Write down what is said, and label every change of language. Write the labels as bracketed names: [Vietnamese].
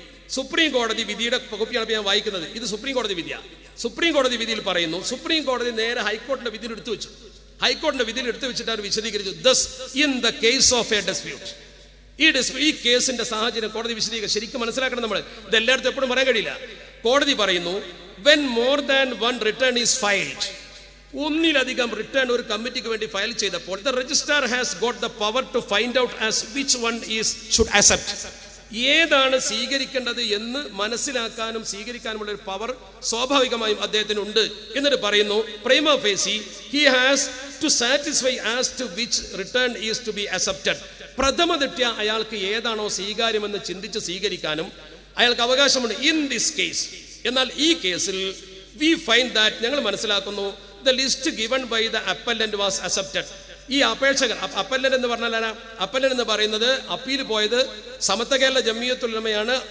[Malayalam] Supreme കോടതി വിധിയുടെ കോപ്പിയാണ് ഞാൻ വായിക്കുന്നത്. ഇത് സുപ്രീം കോടതി വിധിയാണ്. സുപ്രീം കോടതി വിധിയിൽ പറയുന്നു, സുപ്രീം കോടതി നേരെ ഹൈക്കോടതിയുടെ വിധിയിൽ എടുത്തു വെച്ചു. ഹൈക്കോടതിയുടെ വിധിയിൽ എടുത്തു വെച്ചിട്ട് അവർ വിശദീകരിച്ചു, [English] thus in the case of a dispute, [Malayalam] ഈ കേസിന്റെ സാഹചര്യം കോടതി വിശദീകരിക്കും. ശരിക്കും മനസ്സിലാക്കണം നമ്മൾ. ഇത് എല്ലായിടത്തും എപ്പോഴും പറയാൻ കഴിയില്ല. കോടതി പറയുന്നു, [English] when more than one return is filed, [Malayalam] ഒന്നിലധികം റിട്ടേൺ ഒരു കമ്മിറ്റിക്ക് വേണ്ടി ഫയൽ ചെയ്തപ്പോൾ [English] the registrar has got the power to find out as which one is should accept. [Malayalam] ഏതാണ് സ്വീകരിക്കേണ്ടത് എന്ന് മനസ്സിലാക്കാനും സ്വീകരിക്കാനുമുള്ള ഒരു പവർ സ്വാഭാവികമായും അദ്ദേഹത്തിനുണ്ട്. എന്നിട്ട് പറയുന്നു, [English] prima facie he has to satisfy as to which return is to be accepted. [Malayalam] പ്രഥമ ദൃഷ്ട്യാ അയാൾക്ക് ഏതാണോ സ്വീകാര്യമെന്ന് ചിന്തിച്ച് സ്വീകരിക്കാനും അയാൾക്ക് അവകാശമുണ്ട്. [English] in this case, [Malayalam] എന്നാൽ ഈ കേസിൽ [English] we find that, [Malayalam] ഞങ്ങൾ മനസ്സിലാക്കുന്നു, [English] the list given by the appellant was accepted. [Malayalam] ഈ അപേക്ഷകർ, അപ്പല്ലൻ എന്ന് പറഞ്ഞാൽ അപ്പല്ലൻ എന്ന് പറയുന്നത് അപ്പീൽ പോയത് സമത്വ കേരള ജമിയത്തുൽ ഉലമയാണ്.